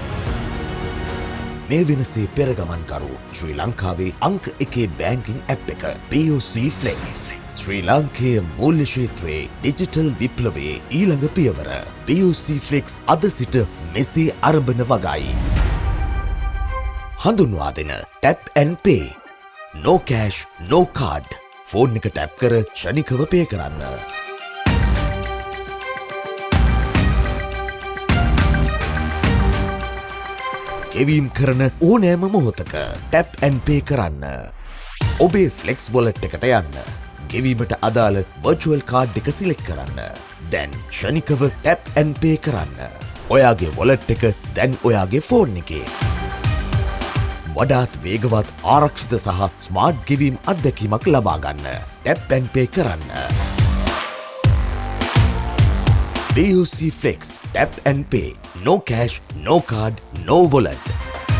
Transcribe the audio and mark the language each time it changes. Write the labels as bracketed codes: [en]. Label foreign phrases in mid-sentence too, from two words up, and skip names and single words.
[si] මේ වෙනසේ පෙරගමන්කරු ශ්‍රී ලංකාවේ අංක 1 බැංකින් ඇප් එක POC Flex. ශ්‍රී ලාංකේය මූල්‍ය ක්ෂේත්‍රයේ ඩිජිටල් විප්ලවයේ ඊළඟ පියවර POC Flex අද සිට මෙසේ ආරම්භන වගයි. හඳුන්වා දෙන [en] Tap and Pay. No cash, no card. [si] ෆෝන් එක ටැප් කර ක්ෂණිකව පේ කරන්න. ගෙවීම් කරන ඕනෑම මොහොතක [en] tap and pay [si] කරන්න. ඔබේ ෆ්ලෙක්ස් වොලට් එකට යන්න. ගෙවීමට අදාළ [en] virtual card [si] එක සිලෙක්ට් කරන්න. දැන් ක්ෂණිකව [en] tap and pay [si] කරන්න. ඔයාගේ වොලට් එක දැන් ඔයාගේ ෆෝන් එකේ. වඩාත් වේගවත් ආරක්ෂිත සහ ස්මාර්ට් ගෙවීම් අත්දැකීමක් ලබා ගන්න. [en] tap and pay [si] කරන්න. [en] POC Flex Tap and Pay. No cash, no card, no wallet.